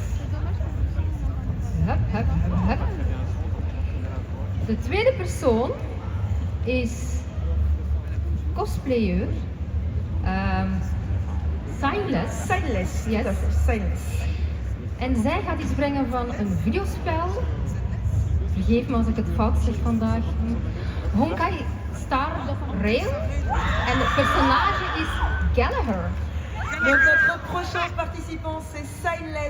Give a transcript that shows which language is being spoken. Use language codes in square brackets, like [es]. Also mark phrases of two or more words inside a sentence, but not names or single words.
[nl] Hup, hup, hup, hup. De tweede persoon is cosplayer Silent. Signless. Signless. Yes. [fr] Tout à fait, Signless. [nl] En zij gaat iets brengen van een videospel. Vergeef me als ik het fout zeg vandaag. Honkai Star Rail. En het personage is Gallagher. [fr] Donc notre prochain participant c'est Signless.